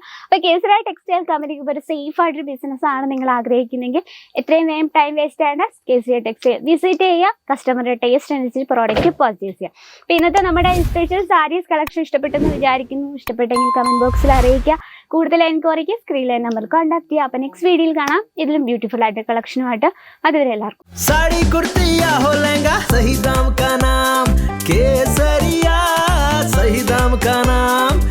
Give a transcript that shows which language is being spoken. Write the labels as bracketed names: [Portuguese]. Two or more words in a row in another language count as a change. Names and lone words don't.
[Malayalam] അപ്പോൾ കേസരിയ ടെക്സ്റ്റൈൽ കമ്പനിക്ക് ഒരു സേഫ് ആയിട്ടൊരു ബിസിനസ് ആണ് നിങ്ങൾ ആഗ്രഹിക്കുന്നെങ്കിൽ എത്രയും വേഗം [English] time waste [Malayalam] ആയിട്ട് കേസരിയ ടെക്സ്റ്റൈൽ വിസിറ്റ് ചെയ്യുക. കസ്റ്റമറുടെ ടേസ്റ്റ് അനുസരിച്ച് [English] product purchase [Malayalam] ചെയ്യുക. അപ്പോൾ ഇന്നത്തെ നമ്മുടെ [English] special sarees collection [Malayalam] ഇഷ്ടപ്പെട്ടെന്ന് വിചാരിക്കുന്നു. ഇഷ്ടപ്പെട്ടെങ്കിൽ കമന്റ് ബോക്സിൽ അറിയിക്കുക. കൂടുതൽ എൻക്വയറിക്ക് സ്ക്രീനിലെ നമ്പർ കോൺടാക്ട് ചെയ്യുക. അപ്പോൾ നെക്സ്റ്റ് വീഡിയോയിൽ കാണാം ഇതിലും ബ്യൂട്ടിഫുൾ ആയിട്ട് കളക്ഷനുമായിട്ട്. അതുവരെ എല്ലാവർക്കും [Hindi] साड़ी कुर्ती या हो लहंगा, सही दाम का नाम केसरिया, सही दाम का नाम।